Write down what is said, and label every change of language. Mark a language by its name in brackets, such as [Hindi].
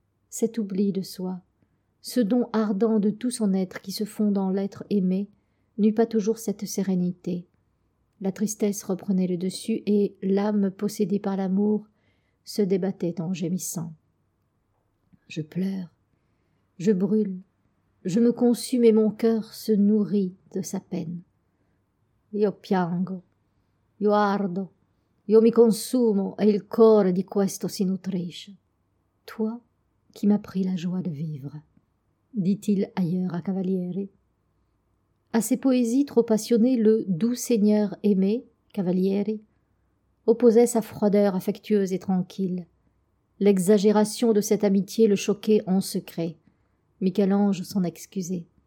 [French] Cet oubli de soi, ce don ardent de tout son être qui se fond dans l'être aimé, n'eut pas toujours cette sérénité. La tristesse reprenait le dessus et l'âme possédée par l'amour se débattait en gémissant. Je pleure, je brûle, je me consume et mon cœur se nourrit de sa peine. [Italian] Io piango, io ardo, io mi consumo e il cuore di questo si nutrisce. [French] Toi qui m'as pris la joie de vivre, dit-il ailleurs à Cavalieri. À ces poésies trop passionnées, le doux seigneur aimé, Cavalieri, opposait sa froideur affectueuse et tranquille. L'exagération de cette amitié le choquait en secret. Michel-Ange s'en excusait.